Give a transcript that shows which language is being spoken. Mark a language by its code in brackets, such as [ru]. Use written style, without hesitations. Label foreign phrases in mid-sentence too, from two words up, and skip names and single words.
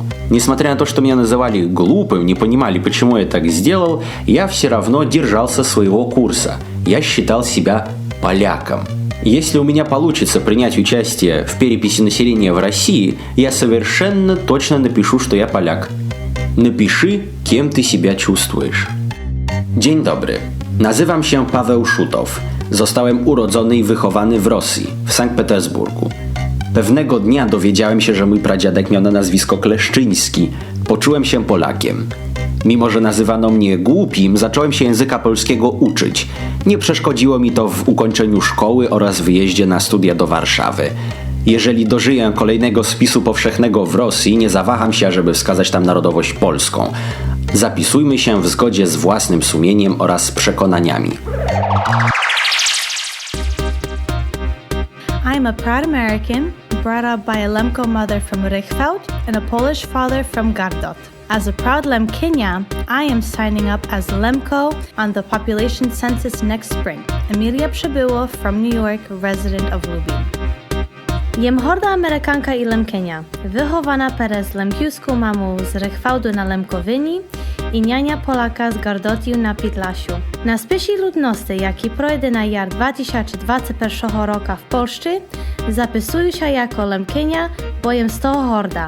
[ru] Несмотря на то, что меня называли глупым, не понимали, почему я так сделал, я все равно держался своего курса. Я считал себя поляком. Если у меня получится принять участие в переписи населения в России, я совершенно точно напишу, что я поляк. Напиши, кем ты себя чувствуешь. [pl] Dzień dobry. Nazywam się Paweł Szutow. Zostałem urodzony i wychowany w Rosji, w Sankt Petersburgu. Pewnego dnia dowiedziałem się, że mój pradziadek miał na nazwisko Kleszczyński. Poczułem się Polakiem. Mimo że nazywano mnie głupim, zacząłem się języka polskiego uczyć. Nie przeszkodziło mi to w ukończeniu szkoły oraz wyjeździe na studia do Warszawy. Jeżeli dożyję kolejnego spisu powszechnego w Rosji, nie zawaham się, żeby wskazać tam narodowość polską. Zapisujmy się w zgodzie z własnym sumieniem oraz przekonaniami. [en] I'm a proud American, brought up by a Lemko mother from Richfeld and a Polish father from Gardot. As a proud Lemkinia, I am signing up as Lemko on the population census next spring. Emilia Przybyło from New York, resident of Lubin. [rue] Jem horda Amerykanka i Lemkenia, wychowana przez lemkiuską mamą z Rychwałdu na Lemkowyni i niania Polaka z Gardotiu na Podlasiu. Na spisie ludności, jaki projdzie na jar 2021 roku w Polsce, zapisuję się jako Lemkenia, bo jem z toho horda.